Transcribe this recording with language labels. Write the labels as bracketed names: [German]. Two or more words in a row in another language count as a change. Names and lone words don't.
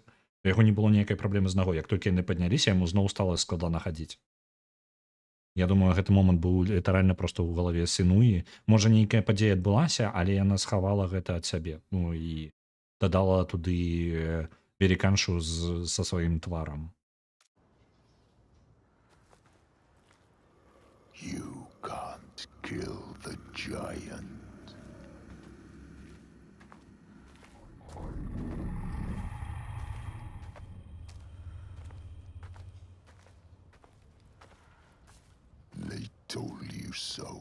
[Belarusian] У яго не было ніякай праблемы з нагой. Як толькі яны падняліся, яму зноў стала складана хадзіць. Я думаю, гэты момант быў літаральна проста ў галаве Сенуі. Можа, нейкая падзея адбылася, але яна схавала гэта ад сябе. Ну, і дадала туды веліканшу са сваім тварам. [English] You can't kill the giant. They told you so.